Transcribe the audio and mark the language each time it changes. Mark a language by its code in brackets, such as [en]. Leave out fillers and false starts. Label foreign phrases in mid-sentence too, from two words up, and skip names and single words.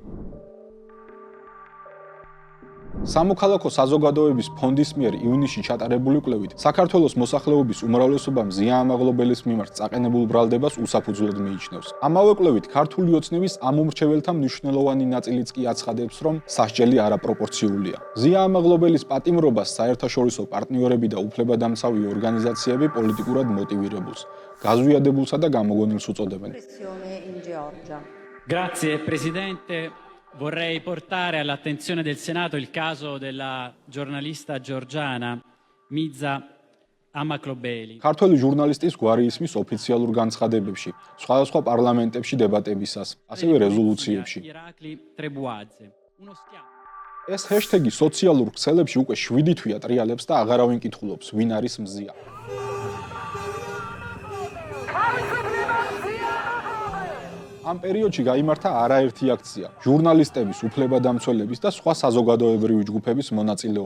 [ka] სამოქალაქო საზოგადოების ფონდის მიერ ივნისში ჩატარებული კვლევით საქართველოს მოსახლეობის უმრავლესობა მზია ამაღლობელის მიმართ წაყენებულ ბრალდებას უსაფუძვლოდ მიიჩნევს. ამავე კვლევით ქართული ოცნების ამომრჩეველთა მნიშვნელოვანი ნაწილიც კი აცხადებს, რომ სასჯელი არაპროპორციულია. მზია ამაღლობელის პატიმრობას საერთაშორისო პარტნიორები და უფლებადამცავი ორგანიზაციები პოლიტიკურად მოტივირებულს, გაზვიადებულსა და გამოგონილს უწოდებენ. [it] Grazie Presidente. Vorrei portare all'attenzione del Senato il caso della giornalista georgiana Miza Amaklobeli. [ka] ქართველი ჟურნალისტის გვარი ისმის ოფიციალურ განცხადებებში, სხვადასხვა პარლამენტებში დებატებისას, ასევე რეზოლუციებში. ეს ჰეშტეგი სოციალურ ქსელებში უკვე 7 თვეა ტრიალებს და აღარავინ კითხულობს, ვინ არის მზია. ამ პერიოდში გაიმართა არაერთი აქცია ჟურნალისტების, უფლებადამცველების და სხვა საზოგადოებრივი ჯგუფების მონაწილეობით.